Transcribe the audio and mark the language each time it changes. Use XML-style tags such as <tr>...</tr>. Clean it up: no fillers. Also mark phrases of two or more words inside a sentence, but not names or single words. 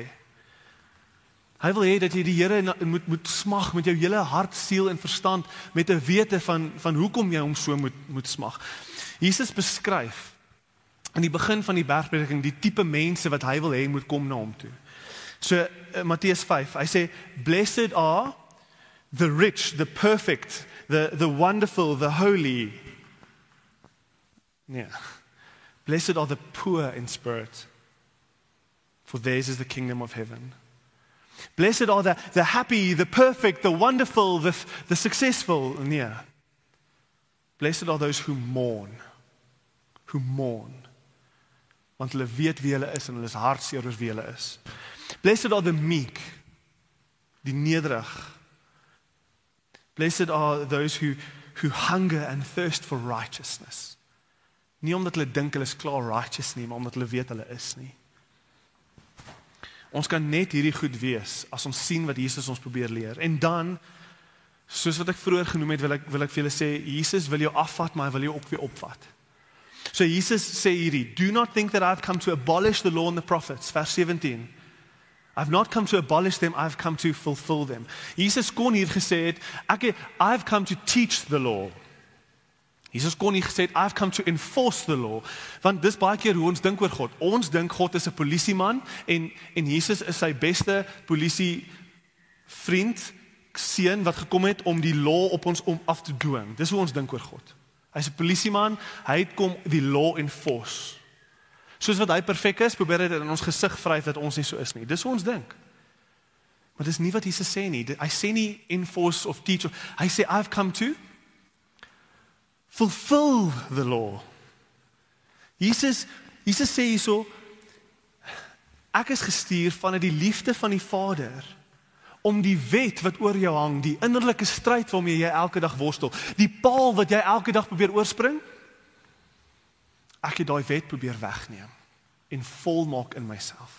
<af>Hy wil hê dat jy die Here moet smag met jou hele hart, siel en verstand, met 'n wete van hoekom jy hom so moet smag. Jesus beskryf in die begin van die bergprediking die tipe mense wat hy wil hê moet kom na hom toe. So Matteus 5, hy sê,</af> <en>blessed are the rich, the perfect, the wonderful, the holy. Yeah. Blessed are the poor in spirit, for theirs is the kingdom of heaven. Blessed are the happy, the perfect, the wonderful, the successful.</en> <af>Nee.</af> <en>Blessed are those who mourn.</en> <af>Want hulle weet wie hulle is en hulle is hartseer oor wie hulle is.</af> <en>Blessed are the meek,</en> <af>die nederig.</af> <en>Blessed are those who hunger and thirst for righteousness.</en> <af>Nie omdat hulle dink hulle is klaar righteous nie, maar omdat hulle weet hulle is nie. Ons kan net hierdie goed wees as ons sien wat Jesus ons probeer leer. En dan, soos wat ek vroeër genoem het, wil ek vir julle sê, Jesus wil jou afvat, maar hy wil jou ook weer opvat. So Jesus sê hierdie,</af> <en>do not think that I've come to abolish the law and the prophets, vers 17. I've not come to abolish them, I've come to fulfill them.</en> <af>Jesus kon hier gesê het,</af> <en>I've come to teach the law.</en> <af>Jesus kon nie gesê het,</af> <en>I've come to enforce the law.</en> <af>Want dis baie keer hoe ons dink oor God. Ons dink God is 'n polisieman en Jesus is sy beste polisie-vriend, seun wat gekom het om die law op ons om af te dwing. Dis hoe ons dink oor God. Hy's 'n polisieman, hy het kom die</af> <en>law enforce.</en> <af>Soos wat hy perfek is, probeer hy dit in ons gesig vryf dat ons nie so is nie. Dis hoe ons dink. Maar dis nie wat Jesus sê nie. Hy sê nie enforce of teach. Hy sê,</af> <en>I've come to fulfill the law.</en> <af>Jesus sê hierso, Ek is gestuur vanuit die liefde van die Vader, om die wet wat oor jou hang, die innerlike stryd waarmee jy elke dag worstel, die paal wat jy elke dag probeer oorspring, ek het daai wet probeer wegneem, en volmaak in myself.</af>